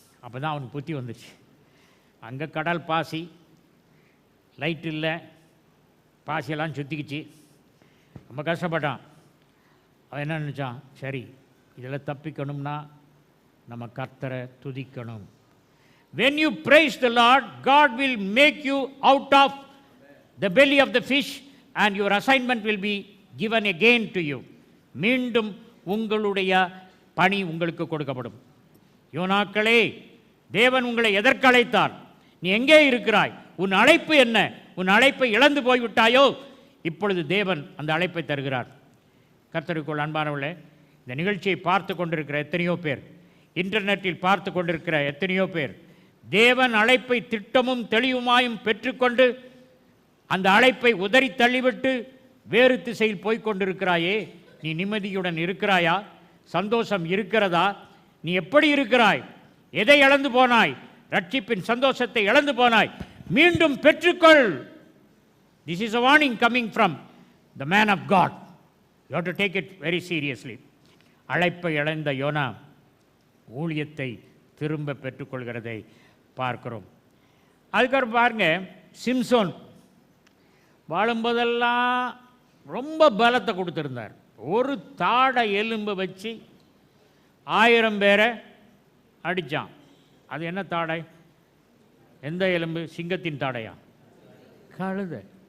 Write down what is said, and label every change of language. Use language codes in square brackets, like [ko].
[ta] அப்போ தான் அவனுக்கு புத்தி வந்துச்சு. அங்கே கடல் பாசி, லைட் இல்லை, பாசியெல்லாம் சுற்றிக்கிச்சு. ரொம்ப கஷ்டப்பட்டான். அவன் என்ன நினச்சான்? சரி, இதில் தப்பிக்கணும்னா நம்ம கர்த்தரை துதிக்கணும். [en] When you praise the Lord, God will make you out of the belly of the fish and your assignment will be given again to you. [ta] மீண்டும் உங்களுடைய பணி உங்களுக்கு கொடுக்கப்படும். யோனாக்களே, தேவன் உங்களை எதற்கு அழைத்தார்? நீ எங்கே இருக்கிறாய்? உன் அழைப்பு என்ன? உன் அழைப்பை இழந்து போய்விட்டாயோ? இப்பொழுது தேவன் அந்த அழைப்பை தருகிறார். கர்த்தருக்குள் அன்பானவர்களே, இந்த நிகழ்ச்சியை பார்த்து கொண்டிருக்கிற எத்தனையோ பேர், இன்டர்நெட்டில் பார்த்து கொண்டிருக்கிற எத்தனையோ பேர், தேவன் அழைப்பை திட்டமும் தெளிவுமாயும் பெற்றுக்கொண்டு அந்த அழைப்பை உதறி தள்ளிவிட்டு வேறு திசையில் போய்கொண்டிருக்கிறாயே, நீ நிம்மதியுடன் இருக்கிறாயா? சந்தோஷம் இருக்கிறதா? நீ எப்படி இருக்கிறாய்? எதை இழந்து போனாய்? ரட்சிப்பின் சந்தோஷத்தை இழந்து போனாய். மீண்டும் பெற்றுக்கொள். [en] This is a warning coming from the man of God. You have to take it very seriously. [ta] அழைப்பை இழந்த யோனா ஊழியத்தை திரும்ப பெற்றுக்கொள்கிறதை பார்க்கிறோம். அதுக்கப்புறம் பாருங்க, சிம்சோன் வாழும்போதெல்லாம் ரொம்ப பலத்தை கொடுத்துருந்தார். ஒரு தாடை எலும்பை வச்சு 1000 பேரை அடித்தான். அது என்ன தாடை? எந்த எலும்பு? சிங்கத்தின் தாடையா? கழுதை.